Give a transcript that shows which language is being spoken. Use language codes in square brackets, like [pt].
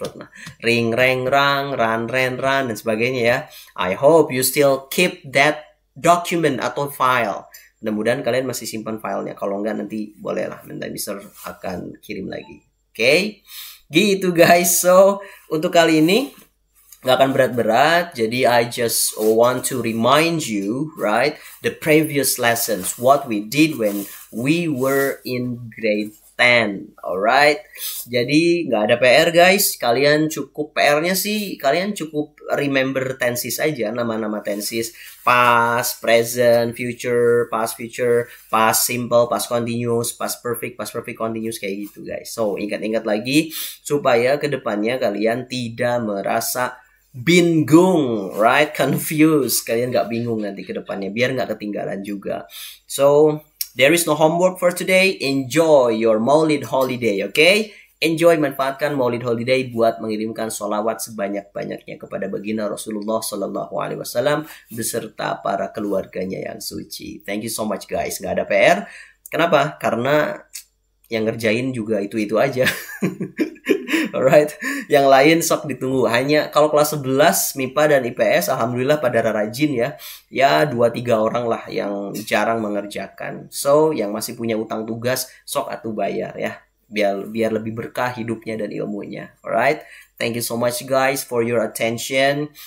[id] Nah, ring, rang, run, run, dan sebagainya ya. [en] I hope you still keep that document [id] atau file. Mudah-mudahan kalian masih simpan filenya. Kalau enggak nanti bolehlah, nanti Mister akan kirim lagi. Oke? Gitu guys. So, untuk kali ini nggak akan berat-berat. Jadi [en] I just want to remind you, right, the previous lessons, what we did when we were in grade 10. Alright. [id] Jadi nggak ada PR guys. Kalian cukup PR-nya sih, kalian cukup remember tenses aja, nama-nama tenses. [en] Past, present, future, past simple, past continuous, past perfect continuous, [id] kayak gitu guys. So ingat-ingat lagi supaya kedepannya kalian tidak merasa bingung, right? Confused. Kalian nggak bingung nanti kedepannya, biar nggak ketinggalan juga. [en] So there is no homework for today. Enjoy your Maulid holiday, okay? [id] Enjoy, manfaatkan Maulid holiday buat mengirimkan sholawat sebanyak-banyaknya kepada baginda Rasulullah Sallallahu Alaihi Wasallam beserta para keluarganya yang suci. [en] Thank you so much guys. [id] Nggak ada PR. Kenapa? Karena yang ngerjain juga itu-itu aja. Alright, yang lain sok ditunggu. Hanya kalau kelas 11 MIPA dan IPS alhamdulillah pada rajin ya. Ya 2-3 orang lah yang jarang mengerjakan. So, yang masih punya utang tugas sok atuh bayar ya. Biar lebih berkah hidupnya dan ilmunya. [en] Alright. Thank you so much guys for your attention.